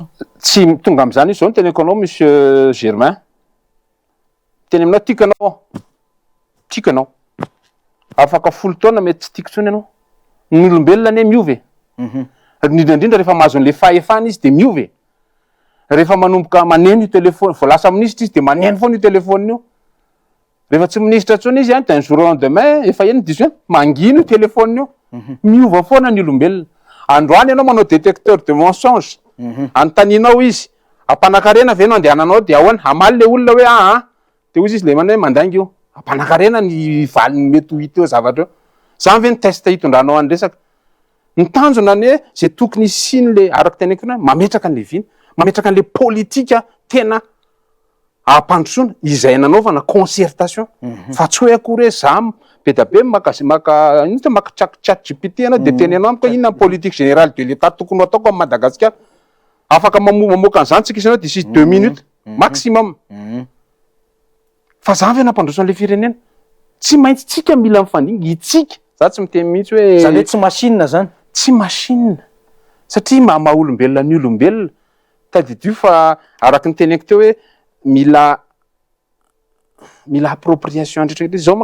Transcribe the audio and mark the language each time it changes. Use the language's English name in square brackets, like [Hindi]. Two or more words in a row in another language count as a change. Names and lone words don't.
[Malagasy] tsy tonga am'izany izy zao ny teneko anao monsieur Germain teny aminao tikanao afaka 10 taona mety tsy tiako tsony ianao ny olombelona ane miove indrindraindrindra rehefa mahazo an'le fahefana izy de miove rehefa manomboka maneno io telefony vao lasa minisitra izy de maneno foana io telefony io rehefa tsy minisitra tsony izy [French] d'un jour au lendemain [Malagasy] efa eny diso mangino io telefony io miova foana ny olombelona androany ianao manao [French] détecteur de mensonge [Malagasy] anotaninao izy ampanakarena ve no andehananao de ahoana hamaly le olona hoe de ozy izy le mana hoe mandainga io ampanakarena ny valiny mety ho hita eo zavatra eo zany ve ny test hitondranao any resaka ny tanjona ny hoe zay tokony isiny le araky teneko na mametraka an'le viny mametraka an'le politika tena ampandrosoana izay nanaovana concertation fa tsy hoe akory hoe za be da be maka ChatGPT ana de tenenao amiko inona [French] politique générale de l'état [Malagasy] tokony ataoko amin'ny Madagasikara afaka mamoaka an'izany tsika isanao [French] d'ici 2 minutes maximum [Malagasy] fa za ve nampandroso an'le firenena tsy maintsy tsika mila mifandinga itsika za tsy miteny mihitsy hoe zany hoe tsy machine zany tsy machine satria maha olombelona ny olombelona tadidio fa araky ny teneko teo hoe mila appropriation ndrehetra zao